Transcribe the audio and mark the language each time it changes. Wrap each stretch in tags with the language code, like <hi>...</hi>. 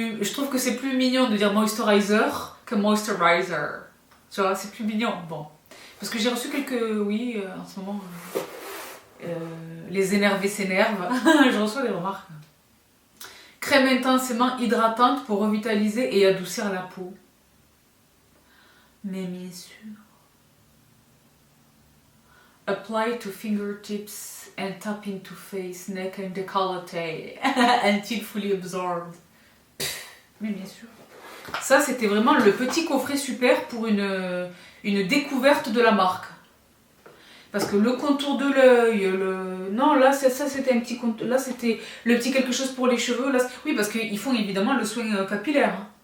<fr>Je trouve que c'est plus mignon de dire moisturizer que moisturizer. Tu vois, c'est plus mignon. Bon. Parce que j'ai reçu quelques... Oui, en ce moment, les énervés s'énervent. Je reçois des remarques. Crème intensément hydratante pour revitaliser et adoucir la peau. Mais bien sûr.</fr> <en>Apply to fingertips and tap into face, neck and décolleté until fully absorbed.</en> <fr>Mais bien sûr. Ça, c'était vraiment le petit coffret super pour une découverte de la marque. Parce que le contour de l'œil, non, là, ça c'était un petit contour. Là, c'était le petit quelque chose pour les cheveux. Là, oui, parce qu'ils font évidemment le soin capillaire.</fr>